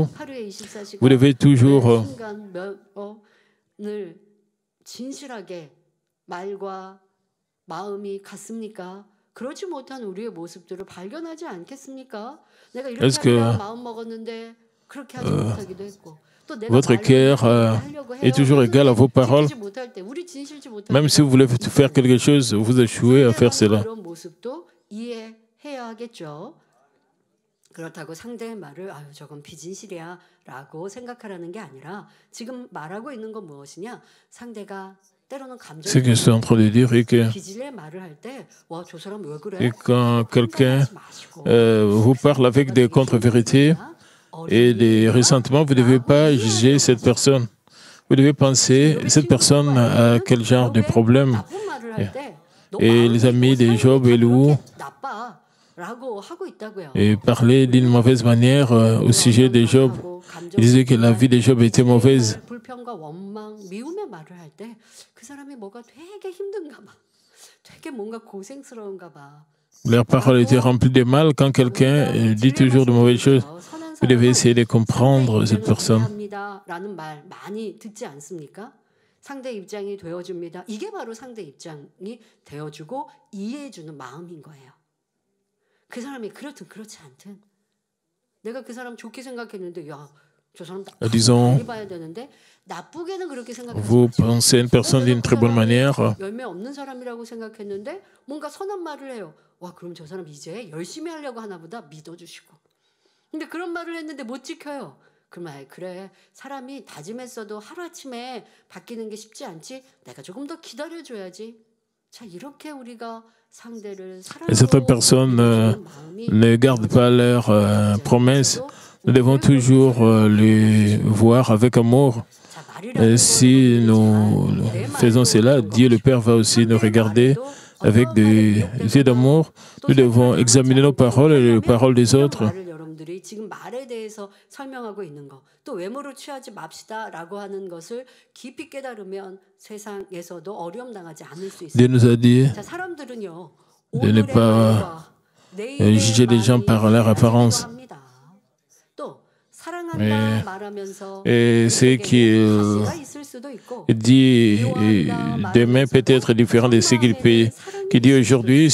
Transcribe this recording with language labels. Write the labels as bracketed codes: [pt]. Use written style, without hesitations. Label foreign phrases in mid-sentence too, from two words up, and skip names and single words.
[fr] Vous devez toujours est-ce que votre cœur est toujours égal à vos paroles? Même si vous voulez faire quelque chose, vous échouez à faire cela. [ko] 그렇다고 상대의 말을 아유 저건 비진실이야 라고 생각하라는 게 아니라 지금 말하고 있는 건 무엇이냐 상대가 때로는 감정이 [fr] Ce que je suis en train de dire est que [ko] 비질의 말을 할 때 와 저 사람 왜 그래? [fr] et quand quelqu'un vous parle avec des contre-vérités et des ressentiments, vous ne devez pas juger cette personne. Vous devez penser, cette personne a quel genre de problème. Et les amis de Job et Lou et parlaient d'une mauvaise manière au sujet de Job. Ils disaient que la vie de Job était mauvaise. Leurs paroles étaient remplies de mal. Quand quelqu'un dit toujours de mauvaises choses, vous devez essayer de comprendre cette personne. [ko] 상대 입장이 되어줍니다. 이게 바로 상대 입장이 되어주고 이해해주는 마음인 거예요. 그 사람이 그렇든 그렇지 않든 내가 그 사람 좋게 생각했는데 야, 저 사람 [fr] disons, [ko] 봐야 되는데 나쁘게는 그렇게 생각했지. [fr] vous pensez une personne d'une très bonne manière. [ko] 열매 없는 사람이라고 생각했는데 뭔가 선한 말을 해요. 와, 그럼 저 사람 이제 열심히 하려고 하나 보다 믿어주시고. 근데 그런 말을 했는데 못 지켜요. 그러면 그래 사람이 다짐했어도 하루아침에 바뀌는 게 쉽지 않지. 내가 조금 더 기다려줘야지. 자 이렇게 우리가 [fr] Et certaines personnes ne gardent pas leurs promesses. Nous devons toujours les voir avec amour. Si nous faisons cela, Dieu le Père va aussi nous regarder avec des yeux d'amour. Nous devons examiner nos paroles et les paroles des autres. [ko] 지금 말에 대해서 설명하고 있는 거, 또 외모를 취하지 맙시다라고 하는 것을 깊이 깨달으면 세상에서도 어려움 당하지 않을 수 있어요. [fr] Dieu nous a dit de ne pas juger les gens par leur apparence. Et ce qu'il dit demain peut être différent de ce qu'il dit aujourd'hui.